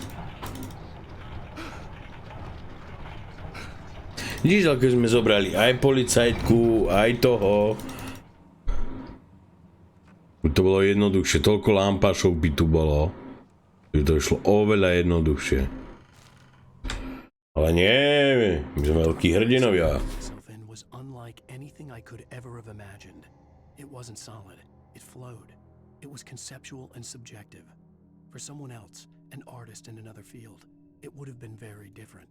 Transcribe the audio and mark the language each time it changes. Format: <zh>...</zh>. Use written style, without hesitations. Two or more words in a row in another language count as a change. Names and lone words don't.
<sk>Vidíš, ako sme zobrali aj policajtku, aj toho. To bolo jednoduchšie, toľko lampášov by tu bolo. Že to išlo oveľa jednoduchšie. Ale nie, my sme veľkí hrdinovia.</sk> <en>Was unlike anything I could ever have imagined. It wasn't solid. It flowed. It was conceptual and subjective. For someone else, an artist in another field, it would have been very different.</en>